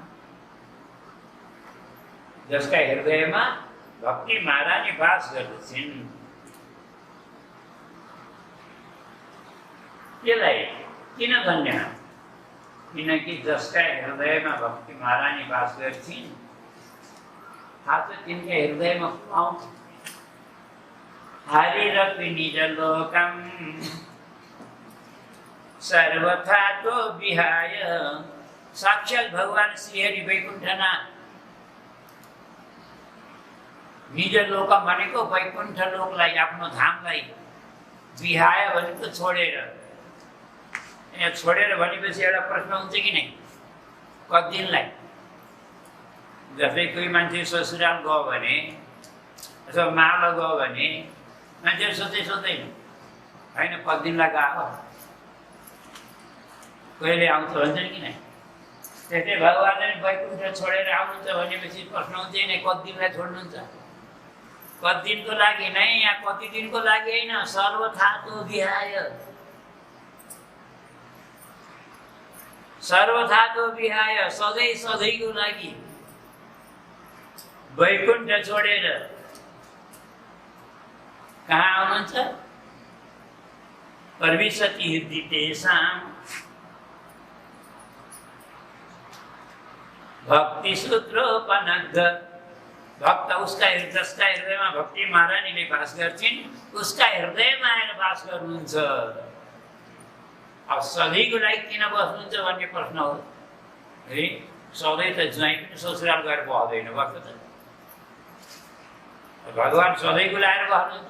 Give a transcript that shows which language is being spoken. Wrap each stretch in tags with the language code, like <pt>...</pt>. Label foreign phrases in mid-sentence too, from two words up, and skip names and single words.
<ne>जसका हृदयमा भक्ति महारानी वास गर्दछिन् त्यसलाई किन धन्य किनकि जसका हृदयमा भक्ति महारानी वास गर्छिन् थाहा छ तिनका हृदयमा आउँछ।</ne> <sa>हरिरपि निज लोकम सर्वथा तो विहाय।</sa> <ne>साक्षात भगवान श्रीहरि वैकुण्ठनाथ</ne> <sa>निज लोक</sa> <ne>भनेको वैकुण्ठ लोकलाई, आफ्नो धामलाई, विहाय भनेको छोडेर। यहाँ छोडेर भनेपछि एउटा प्रश्न हुन्छ कि नै, कति दिनलाई? जस्तै कोही मान्छे ससुराल गयो भने अथवा मामा गयो भने मान्छेहरू सोध्दैन होइन कति दिनलाई गएको, कहिले आउँछ भन्छन् कि नै। त्यस्तै भगवान्ले वैकुण्ठ छोडेर आउनुहुन्छ भनेपछि प्रश्न हुन्छ नै, कति दिनलाई छोड्नुहुन्छ? कति दिनको लागि नै, यहाँ कति दिनको लागि होइन,</ne> <sa>सर्वथा तो विहाय। सर्वथा तो विहाय,</sa> <ne>सधैँ सधैँको लागि वैकुण्ठ छोडेर कहाँ आउनुहुन्छ?</ne> <sa>प्रविशति हृदि तेषां भक्ति सूत्रोपनद्ध।</sa> <ne>भक्त उसका जसका हृदयमा भक्ति महारानीले वास गर्छिन्, उसका हृदयमा आएर वास गर्नुहुन्छ। अब सधैँको लागि किन बस्नुहुन्छ भन्ने प्रश्न हो है। सधैँ त ज्वाइँ पनि ससुराल गएर बस्दैन, बस्छ त। भगवान् सधैँको लागि बस्नुहुन्छ।</ne>